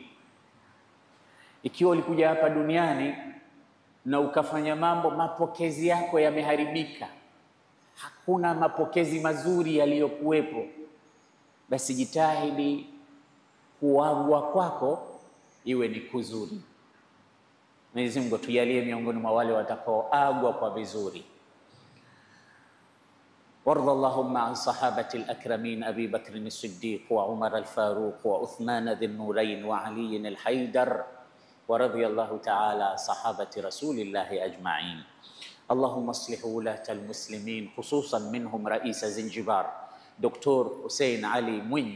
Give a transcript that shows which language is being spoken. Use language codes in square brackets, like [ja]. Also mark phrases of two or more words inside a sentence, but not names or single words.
[sw] Ikiwa ulikuja hapa duniani na ukafanya mambo, mapokezi yako yameharibika, hakuna mapokezi mazuri yaliyokuwepo, basi jitahidi kuagwa kwako iwe ni kuzuri. Mwenyezi Mungu tujalie miongoni mwa wale watakaoagwa kwa vizuri. [ar] وارض اللهم عن صحابة الأكرمين أبي بكر الصديق وعمر الفاروق وعثمان ذي النورين وعلي الحيدر، ورضي الله تعالى عن صحابة رسول الله أجمعين. اللهم اصلح ولاة المسلمين، خصوصا منهم رئيس زنجبار دكتور حسين علي مويني.